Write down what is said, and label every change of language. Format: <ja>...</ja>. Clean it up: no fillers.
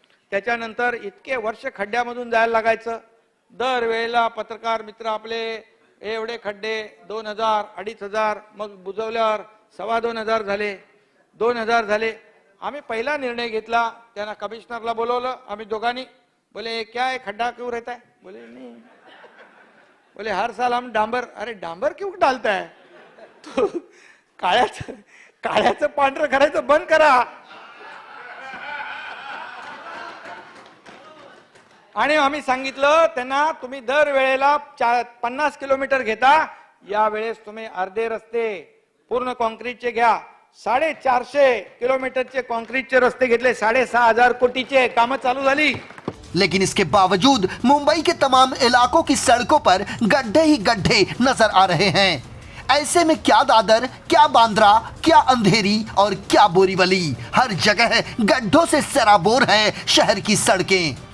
<mr>त्याच्यानंतर इतके वर्ष खड्ड्यामधून जायला लागायचं। दर वेळेला पत्रकार मित्र आपले एवढे खड्डे 2000, 2500, मग बुजवल्यावर 2500 झाले, 2000 झाले। आम्ही पहिला निर्णय घेतला, त्यांना कमिशनरला बोलवलं, आम्ही दोघांनी।</mr> <hi>बोले क्या है, खड्डा क्यों रहता है? बोले नहीं, बोले हर साल हम डांबर। अरे डांबर क्यों डालता है?</hi> <mr>तो काळ्याचं पांढरं करायचं बंद करा। आणि आम्ही सांगितलं त्यांना, तुम्ही दर वेळेला 50 किलोमीटर घेता, या वेळेस तुम्ही अर्धे रस्ते पूर्ण काँक्रीटचे घ्या। 450 किलोमीटरचे काँक्रीटचे रस्ते घेतले, 6500 कोटीचे कामं चालू झाली।</mr> <hi>लेकिन इसके बावजूद मुंबई के तमाम इलाकों की सड़कों पर गड्ढे ही गड्ढे नजर आ रहे हैं। ऐसे में क्या दादर, क्या बांद्रा, क्या अंधेरी और क्या बोरीवली, हर जगह गड्ढों से सराबोर है शहर की सड़कें।</hi>